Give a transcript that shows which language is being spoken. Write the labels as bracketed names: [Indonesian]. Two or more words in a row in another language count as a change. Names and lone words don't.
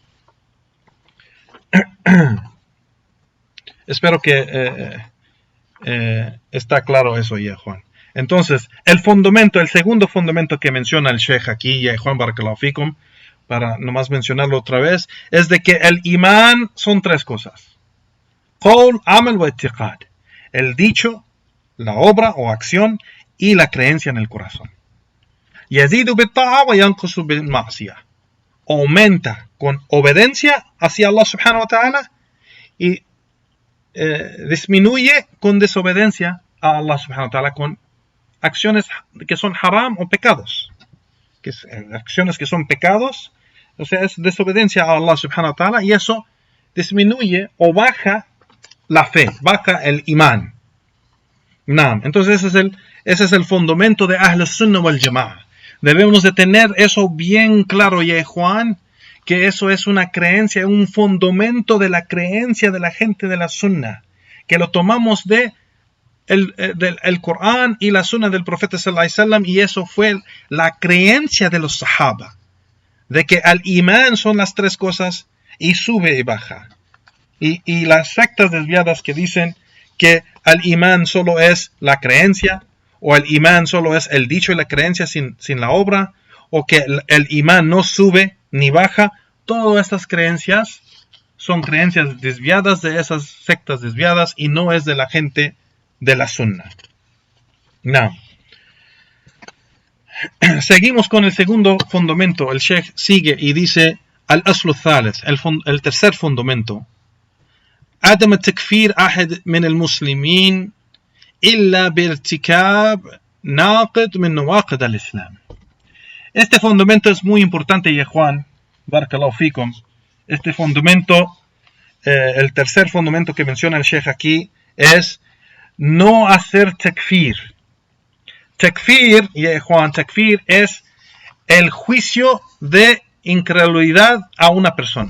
[Spanish] Espero que está claro eso ya, Juan. Entonces, el segundo fundamento que menciona el Sheikh aquí, ya Juan [Arabic] بارك الله فيكم, [Spanish] para nomás mencionarlo otra vez, es de que el imán son tres cosas. [Arabic] قول، عمل واعتقاد. [Spanish] El dicho, la obra o acción y la creencia en el corazón. [Arabic] يزيد بالطاعة وينقص بالمعصية. [Spanish] Aumenta con obediencia hacia Allah [Arabic] سبحانه وتعالى [Spanish] y disminuye con desobediencia a Allah [Arabic] سبحانه وتعالى, [Spanish] con acciones que son haram o pecados, acciones que son pecados, o sea, es desobediencia a Allah [Arabic] سبحانه وتعالى, [Spanish] y eso disminuye o baja la fe, baja el imán. Entonces ese es el fundamento de [Arabic] أهل السنة والجماعة. [Spanish] Debemos de tener eso bien claro, ya Juan, que eso es una creencia, un fundamento de la creencia de la gente de la Sunnah, que lo tomamos del Corán y la Sunnah del Profeta [Arabic] صلى الله عليه وسلم, [Spanish] y eso fue la creencia de los Sahaba, de que al imán son las tres cosas y sube y baja. Y las sectas desviadas que dicen que al imán solo es la creencia, o el imán solo es el dicho y la creencia sin la obra, o que el imán no sube ni baja, todas estas creencias son creencias desviadas de esas sectas desviadas y no es de la gente de la Sunnah. Seguimos con el segundo fundamento. El Sheikh sigue y dice [Arabic] الأصل الثالث, [Spanish] el tercer fundamento. [Arabic] عدم تكفير أحد من المسلمين إلا بارتكاب ناقض من نواقض الإسلام. [Spanish] Este fundamento es muy importante, ya Juan, [Arabic] بارك الله فيكم. [Spanish] Este fundamento, el tercer fundamento que menciona el Sheikh aquí, es no hacer takfir. Takfir, ya Juan, takfir es el juicio de incredulidad a una persona.